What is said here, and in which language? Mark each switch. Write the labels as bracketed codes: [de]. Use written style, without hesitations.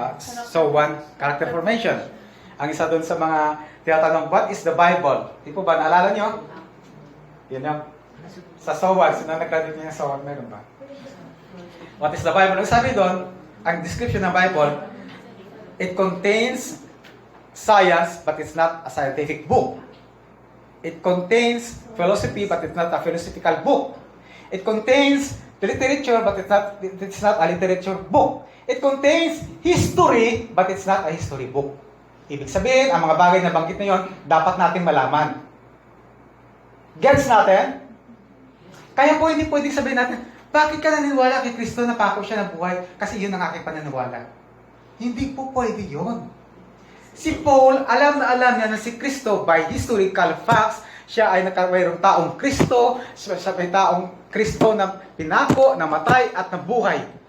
[en] So one, character formation. [tl] Ang isa doon sa mga tinatanong, [en] what is the Bible? [tl] Di po ba, naalala nyo? Yun yung Sa SOAD, sino nag-graduate niya sa SOAD? Meron ba? [en] What is the Bible? [tl] Ang sabi doon, ang description ng Bible, [en] it contains science, but it's not a scientific book. It contains philosophy, but it's not a philosophical book. It contains literature, but it's not a literature book. It contains history, but it's not a history book. [tl] Ibig sabihin, ang mga bagay na banggit na yon, dapat natin malaman. Gets natin? Kaya po, hindi pwedeng sabihin natin, bakit ka naniniwala kay Kristo na pako siya na buhay? Kasi yun ang aking pananiwala. Hindi po pwede yun. Si Paul, alam niya na si Kristo, [en] by historical facts, [tl] siya ay mayroong taong Kristo, siya may taong Kristo na pinako, namatay, at nabuhay.